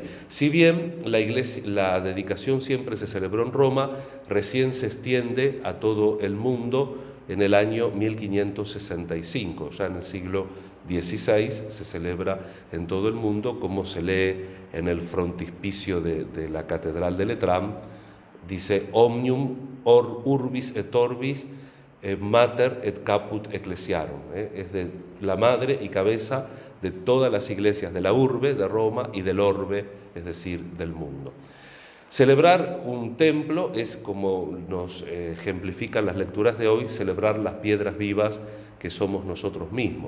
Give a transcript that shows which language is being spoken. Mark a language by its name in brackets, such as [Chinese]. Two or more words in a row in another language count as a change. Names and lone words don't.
[Spanish] Si bien la dedicación siempre se celebró en Roma, recién se extiende a todo el mundo en el año 1565. Ya en el siglo XVI se celebra en todo el mundo, como se lee en el frontispicio de la Catedral de Letrán. Dice: [Latin] Omnium urbis et orbis mater et caput ecclesiarum, [Spanish] es de la madre y cabeza de todas las iglesias de la urbe, de Roma, y del orbe, es decir, del mundo. Celebrar un templo es, como nos ejemplifican las lecturas de hoy, celebrar las piedras vivas que somos nosotros mismos.